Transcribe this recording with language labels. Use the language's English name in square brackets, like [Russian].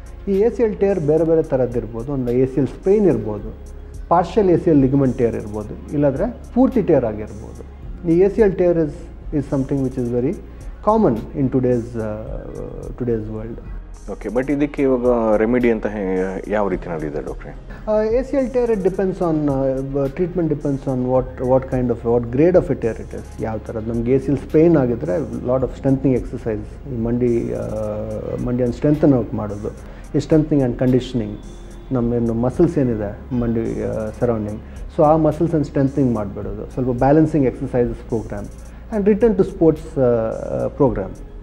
[Kannada] ಈ ACL tear ಬೇರೆ ಬೇರೆ ಥರದ್ದಿರ್ಬೋದು. ಒಂದು ACL ಸ್ಪ್ರೈನ್ ಇರ್ಬೋದು, ಪಾರ್ಷಿಯಲ್ ACL ಲಿಗಮೆಂಟ್ ಟೇರ್ ಇರ್ಬೋದು, ಇಲ್ಲಾಂದರೆ ಪೂರ್ತಿ ಟೇರ್ ಆಗಿರ್ಬೋದು. [English] ಈ ACL tear is something which is very common in today's world. [Kannada] Okay, but ಇದಕ್ಕೆ ಇವಾಗ ರೆಮಿಡಿ ಅಂತ ಯಾವ ರೀತಿಯಲ್ಲಿದೆ ಡಾಕ್ಟ್ರೆ? [English] ACL tear, it depends on treatment depends on what kind of what grade of a tear it is. [Kannada] ಯಾವ ಥರದ್ದು ನಮ್ಗೆ ACL Spain ಆಗಿದ್ರೆ [English] lot of strengthening exercise, [Kannada] ಈ ಮಂಡಿಯನ್ನು ಸ್ಟ್ರೆಂಥನ್ ಔಟ್ ಮಾಡೋದು, ಈ ಸ್ಟ್ರೆಂಥನಿಂಗ್ ಆ್ಯಂಡ್ ಕಂಡೀಷನಿಂಗ್. ನಮ್ಮೇನು ಮಸಲ್ಸ್ ಏನಿದೆ ಮಂಡಿ ಸರೌಂಡಿಂಗ್, ಸೊ ಆ ಮಸಲ್ಸನ್ನು ಸ್ಟ್ರೆಂಥನಿಂಗ್ ಮಾಡಿಬಿಡೋದು, ಸ್ವಲ್ಪ [English] Balancing exercises program and return to sports program.